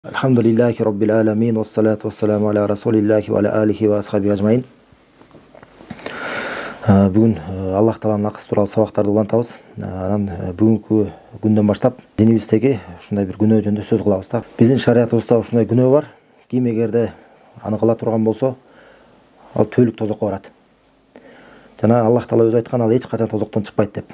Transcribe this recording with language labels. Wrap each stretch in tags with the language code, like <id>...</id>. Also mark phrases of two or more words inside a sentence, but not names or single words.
<ar>الحمد لله رب العالمين والصلاة والسلام على رسول الله وعلى آله وأصحابه أجمعين.</ar> <ky>Бүгін Аллах Тааланын акысы тууралуу сабактарды улантабыз. Анан бүгүнкү күндөн баштап динибиздеги ушундай бир күнөө жөнүндө сөз кылабыз да. Биздин шариятыбызда ушундай күнөө бар. Ким эгерде аны кыла турган болсо, ал төөлүк тозокко барат. Жана Аллах Таала өзү айткан, ал эч качан тозоктон чыкпайт деп.</ky>